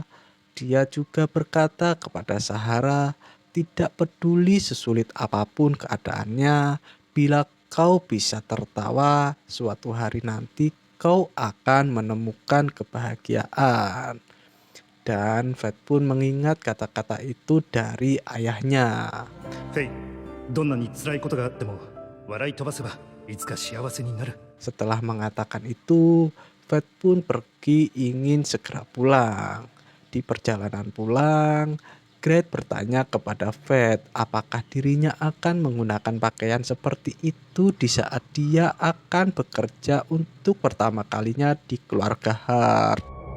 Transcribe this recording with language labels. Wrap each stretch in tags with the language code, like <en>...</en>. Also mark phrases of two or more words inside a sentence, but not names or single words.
<id>Dia juga berkata kepada Sahara, tidak peduli sesulit apapun keadaannya, bila kau bisa tertawa, suatu hari nanti kau akan menemukan kebahagiaan. Dan Fed pun mengingat kata-kata itu dari ayahnya.</id> <ja>フェイ、どんなに辛いことがあっても笑い飛ばせばいつか幸せになる。</ja> <id>Setelah mengatakan itu, Fed pun pergi ingin segera pulang. Di perjalanan pulang, Greg bertanya kepada Fed apakah dirinya akan menggunakan pakaian seperti itu di saat dia akan bekerja untuk pertama kalinya di keluarga Hart.</id>